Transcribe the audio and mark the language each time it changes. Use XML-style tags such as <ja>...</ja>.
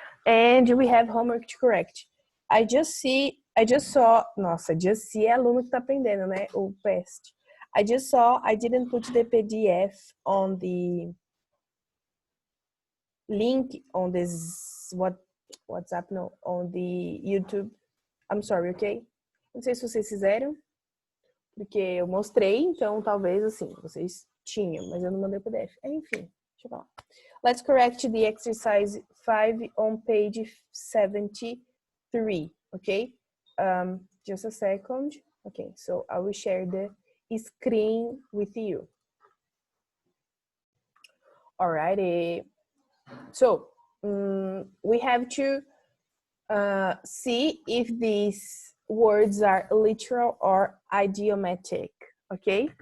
<en>And we have homework to correct. I just saw,</en> <pt>nossa,</pt> <en>just see</en> <pt>é aluno que tá aprendendo, né? O</pt> <en>past. I just saw, I didn't put the PDF on the link on this, WhatsApp, no, on the YouTube. I'm sorry, ok?</en> <pt>Não sei se vocês fizeram, porque eu mostrei, então talvez assim, vocês tinham, mas eu não mandei o PDF. Enfim, deixa eu falar.</pt> <en>Let's correct the exercise 5 on page 73, okay? Just a second. Okay, so I will share the screen with you. Alrighty. So we have to see if these words are literal or idiomatic, okay?</en>